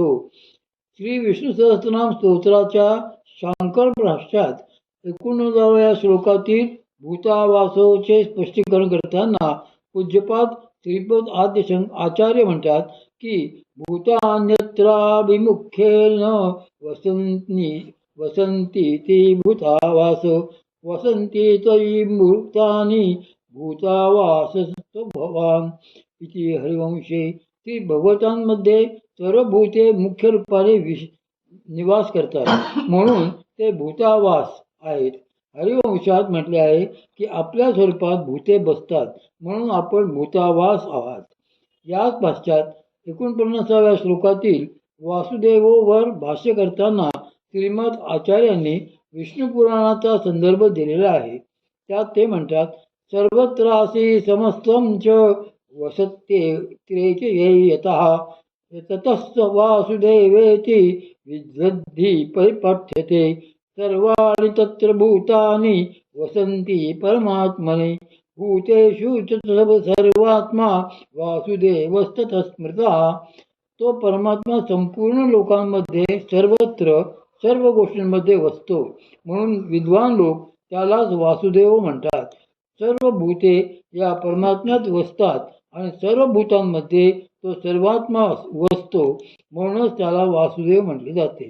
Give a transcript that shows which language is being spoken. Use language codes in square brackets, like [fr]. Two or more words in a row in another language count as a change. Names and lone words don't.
[mr] श्री विष्णू सहस्त्रनाम स्तोत्राच्या शांकर भाष्यात 89व्या श्लोकातील भूतावासोचे स्पष्टीकरण करताना पूज्यपाद श्रीपद आद्य आचार्य म्हणतात की, [sa] भूतान्यत्राभिमुख्येन वसंती ती भूतावास, वसंती त्वयि भूतानि भूतावास भवान. इति हरिवंशे [mr] की भगवतांमध्ये सर्व भूते मुख्य रूपाने निवास करतात म्हणून ते भूतावास आहेत. हरिवंशात म्हटले आहे की आपल्या स्वरूपात भूते बसतात म्हणून आपण भूतावास आहात. याच पश्चात 49व्या श्लोकातील वासुदेवोवर भाष्य करताना श्रीमद आचार्यांनी विष्णू पुराणाचा संदर्भ दिलेला आहे. त्यात ते म्हणतात, [sa] सर्वत्रासी समस्तं च वसत्ये यतः ततस्त वासुदेवेति विद्वद्धी परिपठ्यते सर्वाणि तत्र भूतानि वसन्ति परमात्मने भूतेषु च सर्वात्मा वासुदेवस्ततः स्मृतः. [mr] तो परमात्मा संपूर्ण लोकांमध्ये सर्वत्र सर्व गोष्टींमध्ये वसतो म्हणून विद्वान लोक त्यालाच वासुदेव म्हणतात. सर्व भूते या परमात्म्यात वसतात आणि सर्व भूतांमध्ये तो सर्वात्मा वसतो म्हणूनच त्याला वासुदेव म्हटले जाते.